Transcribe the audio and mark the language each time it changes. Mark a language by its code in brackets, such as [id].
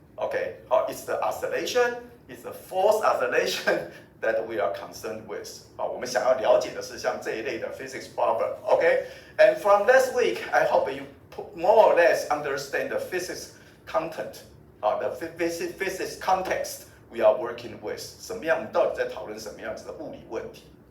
[en] Okay, it's the oscillation, it's the force oscillation that we are concerned with. [zh] 我们想要了解的是像这一类的 [en] physics problem. Okay, and from last week, I hope you more or less understand the physics content, the physics context we are working with. [zh] 什么样到底在讨论什么样子的物理问题？